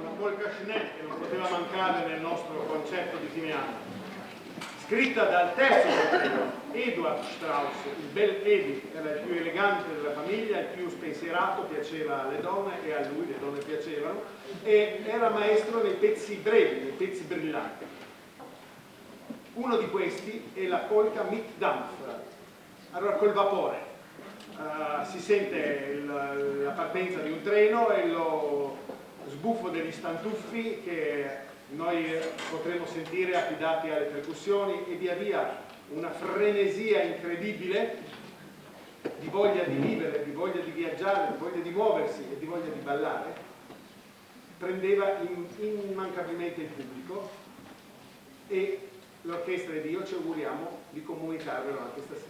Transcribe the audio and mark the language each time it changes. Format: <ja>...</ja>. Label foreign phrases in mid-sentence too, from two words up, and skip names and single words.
<it>polka Schnell, che non poteva mancare nel nostro concerto di fine anno, scritta dal terzo fratello, Eduard Strauss, il bel Edi, era il più elegante della famiglia, il più spensierato, piaceva alle donne e a lui le donne piacevano, e era maestro nei pezzi brevi, nei pezzi brillanti. Uno di questi è la polka mit Dampf, allora col vapore. Si sente la partenza di un treno e lo sbuffo degli stantuffi che noi potremo sentire affidati alle percussioni, e via via una frenesia incredibile di voglia di vivere, di voglia di viaggiare, di voglia di muoversi e di voglia di ballare prendeva immancabilmente il pubblico, e l'orchestra ed io ci auguriamo di comunicarvelo anche stasera.</it>